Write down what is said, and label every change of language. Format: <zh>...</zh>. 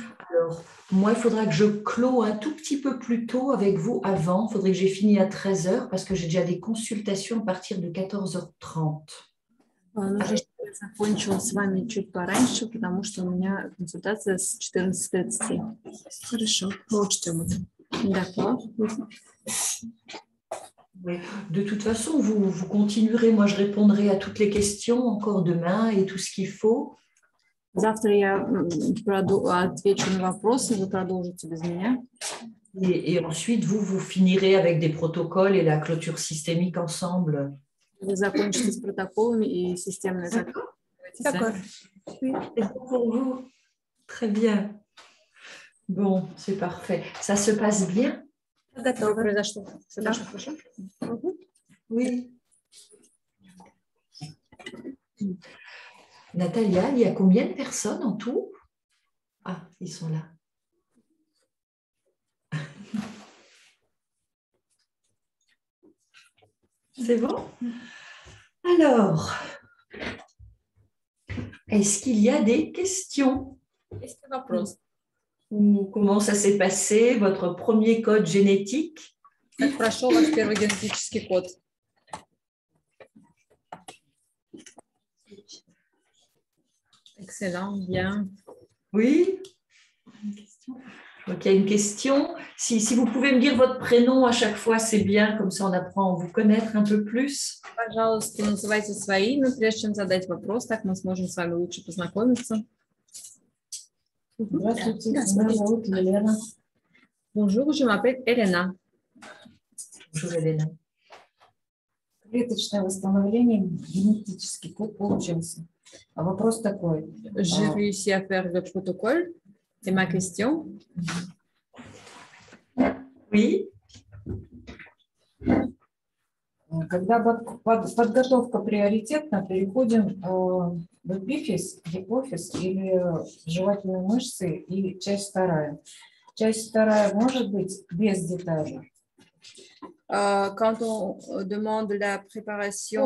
<fr>Alors, moi, il faudra que je clôt un tout petit peu plus tôt avec vous avant. Il faudrait que j'ai fini à 13 heures parce que j'ai déjà des consultations à partir de 14h30.</fr> <ru>Нужно, чтобы я закончила с вами чуть пораньше, потому что у меня консультация с 14:30. Хорошо, учтем это.</ru> <fr>D'accord. Oui. De toute façon, vous continuerez. Moi, je répondrai à toutes les questions encore demain et tout ce qu'il faut.</fr> <ru>Завтра я отвечу на вопросы, вы продолжите без меня.</ru> <fr>Et ensuite, vous finirez avec des protocoles et la clôture systémique ensemble.</fr> <ru>Вы закончите с протоколами и системной закрытием.</ru> <fr>D'accord. Oui, c'est bon pour vous. Très bien. Bon, c'est parfait. Ça se passe bien?</fr> <ru>Произошло хорошо?</ru> <fr>Oui. Natalia, il y a combien de personnes en tout? Ah, ils sont là. C'est bon? Alors, est-ce qu'il y a des questions? Ou comment ça s'est passé, votre premier code génétique?</fr> <ru>Как прошел ваш первый генетический код?</ru> <fr>Excellent, bien. Oui? Une question? Donc, il y a une question. Si vous pouvez me dire votre prénom à chaque fois, c'est bien, comme ça on apprend à vous connaître un peu plus.</fr> <ru>Пожалуйста, называйте свои имя, прежде чем задать вопрос, так мы сможем с вами лучше познакомиться. Здравствуйте, меня зовут Елена.</ru> <fr>Bonjour, je m'appelle Elena. Bonjour Hélène.</fr> <ru>Клеточное восстановление, генетический код получился. А вопрос такой.</ru> <fr>J'ai réussi à faire le protocole. C'est ma question. Oui.</fr> <ru>Когда подготовка приоритетна, переходим в эпифиз, гипофиз или жевательные мышцы и часть вторая. Часть вторая может быть без деталей.</ru> <fr>Quand on demande la préparation</fr>